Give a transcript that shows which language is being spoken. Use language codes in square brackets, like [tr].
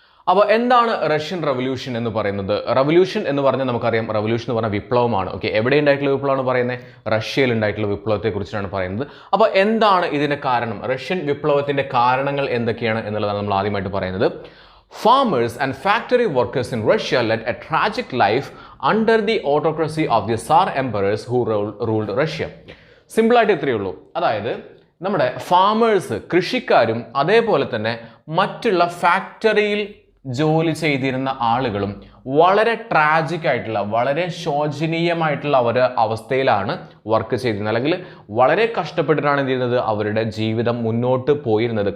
[ml] അപ്പോൾ എന്താണ് Russian revolution എന്ന് പറയുന്നത്? റവല്യൂഷൻ എന്ന് പറഞ്ഞാൽ നമുക്കറിയാം, റവല്യൂഷൻ എന്ന് പറഞ്ഞാൽ വിപ്ലവമാണ്. ഓക്കെ, എവിടെ ഉണ്ടായിട്ടുള്ള വിപ്ലവമാണ് പറയുന്നത്? റഷ്യയിൽ ഉണ്ടായിട്ടുള്ള വിപ്ലവത്തെക്കുറിച്ചാണ് പറയുന്നത്. അപ്പോൾ എന്താണ് ഇതിൻ്റെ കാരണം? റഷ്യൻ വിപ്ലവത്തിൻ്റെ കാരണങ്ങൾ എന്തൊക്കെയാണ് എന്നുള്ളതാണ് നമ്മൾ ആദ്യമായിട്ട് പറയുന്നത്. [en] Farmers and factory workers in Russia led a tragic life under the autocracy of the Tsar emperors who ruled Russia. [ml] സിമ്പിളായിട്ട് ഇത്രയേ ഉള്ളൂ. അതായത് നമ്മുടെ ഫാമേഴ്സ്, കൃഷിക്കാരും അതേപോലെ തന്നെ മറ്റുള്ള ഫാക്ടറിയിൽ ജോലി ആളുകളും വളരെ ട്രാജിക് ആയിട്ടുള്ള, വളരെ ശോചനീയമായിട്ടുള്ള ഒരു അവസ്ഥയിലാണ് വർക്ക് ചെയ്തിരുന്നത്, അല്ലെങ്കിൽ വളരെ കഷ്ടപ്പെട്ടിട്ടാണ് എന്ത് ചെയ്യുന്നത്, അവരുടെ ജീവിതം മുന്നോട്ട് പോയിരുന്നത്.